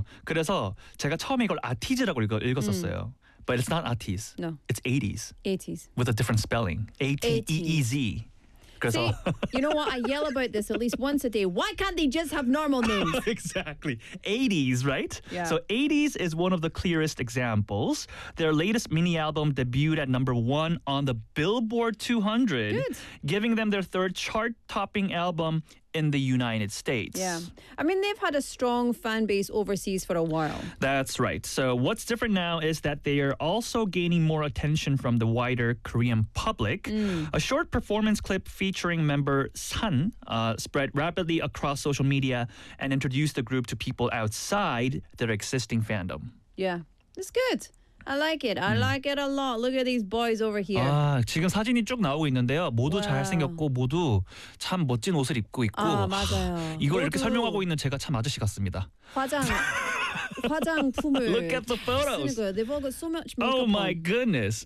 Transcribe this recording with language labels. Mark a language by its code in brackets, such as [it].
[ko] 그래서 제가 처음에 이걸 아티즈라고 읽었었어요. [en] But it's not Aties. No. It's 80s. 80s. With a different spelling. A-T-E-E-Z. See, you know what? I yell about this at least once a day. Why can't they just have normal names? Exactly. 80s, right? Yeah. So 80s is one of the clearest examples. Their latest mini album debuted at number one on the Billboard 200. Good. Giving them their third chart-topping album in the United States. Yeah. I mean, they've had a strong fan base overseas for a while. That's right. So what's different now is that they are also gaining more attention from the wider Korean public. Mm. A short performance clip featuring member Sun spread rapidly across social media and introduced the group to people outside their existing fandom. Yeah. It's good. I like it. I like it a lot. Look at these boys over here. [ko] 아, 지금 사진이 쭉 나오고 있는데요. 모두 잘생겼고 모두 참 멋진 옷을 입고 있고 아, 맞아요. 하, 이걸 이렇게 설명하고 있는 제가 참 아저씨 같습니다. 화장품을 [en] Look at the photos. They've all got so much makeup. Oh my goodness.